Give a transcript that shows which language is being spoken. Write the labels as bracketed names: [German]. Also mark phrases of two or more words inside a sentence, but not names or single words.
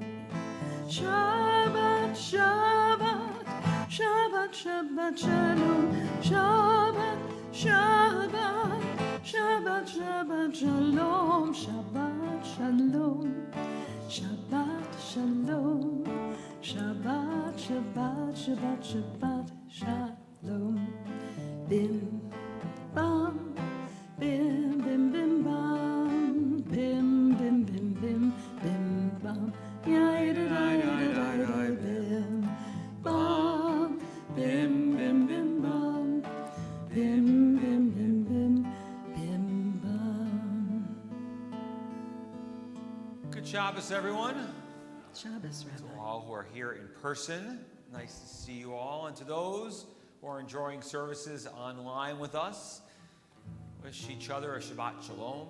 [Hebrew] שבת, שבת, שבת, שבת, שלום. שבת, שבת, שבת, שבת, שלום. שבת, שלום. שבת, שלום. שבת, שבת, שבת, שבת, שלום. Bim, bam, bim, bim, bim, bam, bim, bim, bim, bim, bim, bam. Bim, bam, bim, bim, bim, bam, bim, bim, bim, bim, bim, bam. [English] Good Shabbos, everyone. Shabbos, To Rabbi. all who are here in person, nice to see you all. And to those who are enjoying services online with us, wish each other a [Hebrew] שבת שלום.